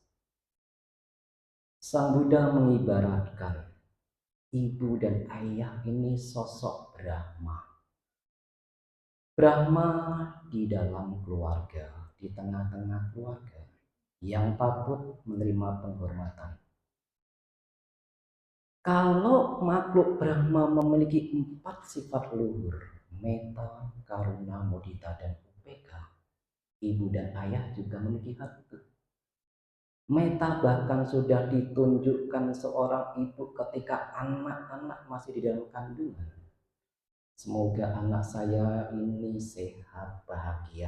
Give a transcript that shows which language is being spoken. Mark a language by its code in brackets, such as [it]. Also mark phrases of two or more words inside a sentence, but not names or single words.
[id] Sang Buddha mengibaratkan ibu dan ayah ini sosok Brahma. Brahma di dalam keluarga, di tengah-tengah keluarga yang patut menerima penghormatan. Kalau makhluk Brahma memiliki 4 sifat luhur, [pi] metta, karuna, mudita, [id] dan upeka, ibu dan ayah juga memiliki hal itu. Metta bahkan sudah ditunjukkan seorang ibu ketika anak-anak masih di dalam kandungan. Semoga anak saya ini sehat, bahagia.